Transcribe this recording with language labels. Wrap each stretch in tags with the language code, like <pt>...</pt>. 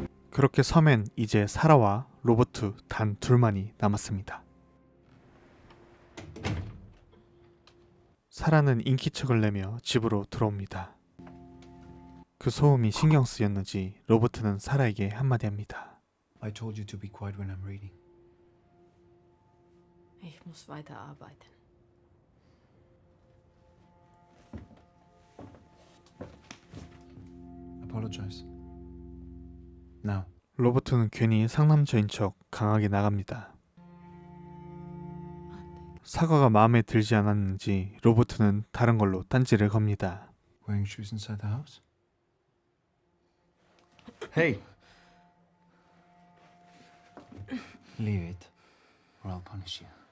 <ko>그렇게 섬엔 이제 사라와 로버트 단 둘만이 남았습니다. 사라는 인기척을 내며 집으로 들어옵니다. 그 소음이 신경 쓰였는지 로버트는 사라에게 한마디 합니다.</ko> <en>I told you to be quiet when I'm reading.</en> <de>Ich muss weiter arbeiten.</de> <en>Apologize. Now.</en> <ko>로버트는 괜히 상남자인 척 강하게 나갑니다. 사과가 마음에 들지 않았는지 로버트는 다른 걸로 딴지를 겁니다.</ko> <en>Wearing shoes inside the house? Hey! Leave it, or I'll punish you.</en>